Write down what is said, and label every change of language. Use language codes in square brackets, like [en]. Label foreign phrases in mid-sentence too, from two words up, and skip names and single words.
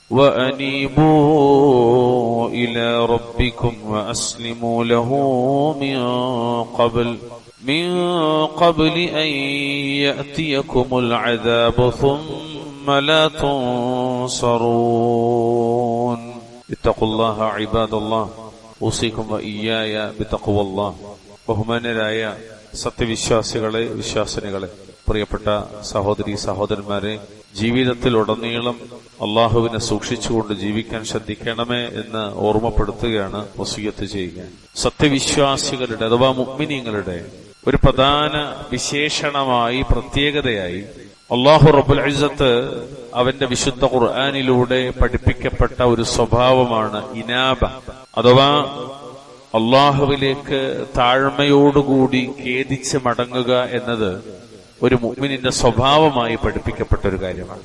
[ar] وأنيبوا إلى ربكم وأسلموا له من قبل أن يأتيكم العذاب ثم لا تنصرون. اتقوا الله عباد الله، أوصيكم وإياي بتقوى الله. [ml] ബഹുമാന്യരായ സത്യവിശ്വാസികളെ, വിശ്വാസിനികളെ, പ്രിയപ്പെട്ട സഹോദരി സഹോദരന്മാരെ, ജീവിതത്തിലുടനീളം അള്ളാഹുവിനെ സൂക്ഷിച്ചുകൊണ്ട് ജീവിക്കാൻ ശ്രദ്ധിക്കണമേ എന്ന് ഓർമ്മപ്പെടുത്തുകയാണ്, വസിയ്യത്ത് ചെയ്യുക. സത്യവിശ്വാസികളുടെ അഥവാ മുഅ്മിനീങ്ങളുടെ ഒരു പ്രധാന വിശേഷണമായി, പ്രത്യേകതയായി [ar] الله رب العزة [ml] അവന്റെ വിശുദ്ധ ഖുർആനിലൂടെ പഠിപ്പിക്കപ്പെട്ട ഒരു സ്വഭാവമാണ് ഇനാബ, അഥവാ അള്ളാഹുവിലേക്ക് താഴ്മയോടുകൂടി ഖേദിച്ച് മടങ്ങുക എന്നത് ഒരു മുഅ്മിനിന്റെ സ്വഭാവമായി പഠിപ്പിക്കപ്പെട്ട ഒരു കാര്യമാണ്.